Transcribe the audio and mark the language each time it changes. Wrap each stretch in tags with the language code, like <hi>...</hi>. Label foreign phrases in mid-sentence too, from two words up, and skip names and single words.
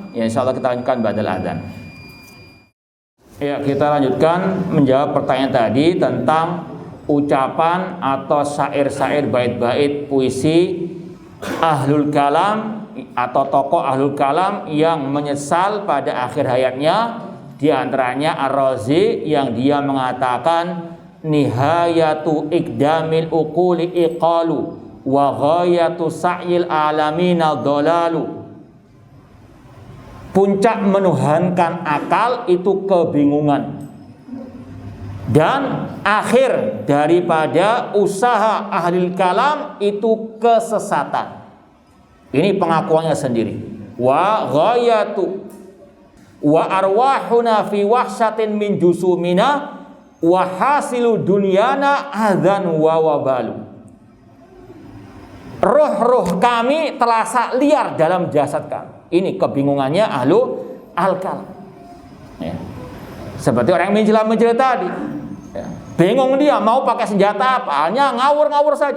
<id>Ya, insyaallah kita lanjutkan badal adzan. Ya, kita lanjutkan menjawab pertanyaan tadi tentang ucapan atau syair-syair bait-bait puisi</id> <ar>أهل الكلام</ar> <id>atau tokoh</id> <ar>أهل الكلام</ar> <id>yang menyesal pada akhir hayatnya. Di antaranya Ar-Razi yang dia mengatakan</id> <ar>نهاية إقدام العقول عقال وغاية سعي العالمين ضلال.</ar> <id>Puncak menuhankan akal itu kebingungan, dan akhir daripada usaha</id> <ar>أهل الكلام</ar> <id>itu kesesatan. Ini pengakuannya sendiri.</id> <ar>وغاية وأرواحنا في وحشة من جسومنا وحاصل دنيانا أذى ووبال.</ar> <id>Roh-roh kami terasa liar dalam jasad kami. Ini kebingungannya</id> <ar>أهل الكلام.</ar> <id>Ya. Seperti orang yang mencela-mencela tadi. Ya. Bingung dia mau pakai senjata apa, hanya ngawur-ngawur saja.</id>